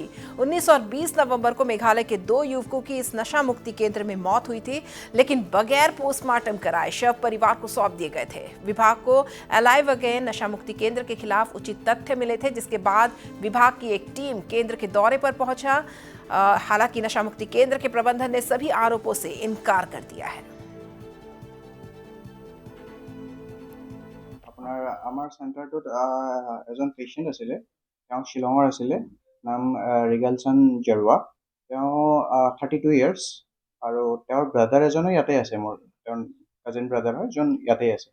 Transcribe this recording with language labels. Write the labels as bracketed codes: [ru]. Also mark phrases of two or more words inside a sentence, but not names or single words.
[hi] 19 और 20 नवंबर को मेघालय के 2 युवकों की इस नशा मुक्ति केंद्र में मौत हुई थी, लेकिन बगैर पोस्टमार्टम कराए शव परिवार को सौंप दिए गए थे। विभाग को अलाइव अगेन नशा मुक्ति केंद्र के खिलाफ उचित तथ्य मिले थे, जिसके बाद विभाग की एक टीम केंद्र के दौरे पर पहुंचा। हालांकि नशा मुक्ति केंद्र के प्रबंधन ने सभी आरोपों से इनकार कर दिया है। [as] আমাৰ চেণ্টাৰটোত এজন পেচেণ্ট আছিলে, তেওঁ শ্বিলঙৰ আছিলে, নাম ৰিগালচন জৰুৱা। তেওঁ 32 ইয়াৰ্ছ আৰু তেওঁৰ ব্ৰাদাৰ এজনো ইয়াতে আছে, মোৰ তেওঁৰ [en] cousin brother [as] হয়, যোন ইয়াতে আছে।